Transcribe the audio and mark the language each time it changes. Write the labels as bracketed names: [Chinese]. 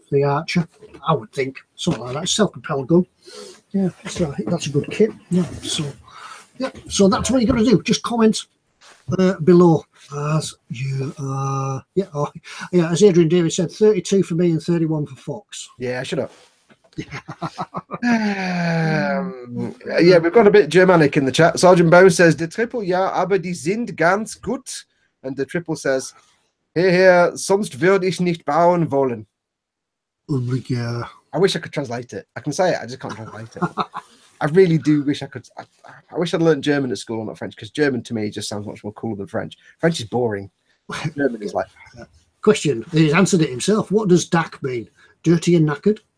[English] The Archer, I would think, something like that. Self-propelled gun. Yeah, so I think that's a good kit. Yeah. So that's what you're going to do. Just comment below as you are. Yeah. As Adrian Davis said, 32 for me and 31 for Fox. Yeah, shut up. Yeah, we've got a bit Germanic in the chat. [German] Sergeant Bone [English] says, [German] "The triple, ja, aber die sind ganz gut." [English] And the triple says, [German] "Hier, sonst würde ich nicht bauen wollen." [English] Yeah. I wish I could translate it. I can say it, I just can't translate it. I really do wish I could. I wish I'd learned German at school, not French, because German to me just sounds much more cooler than French. French is boring. German is like. Question. He's answered it himself. What does DAC mean? Dirty and knackered?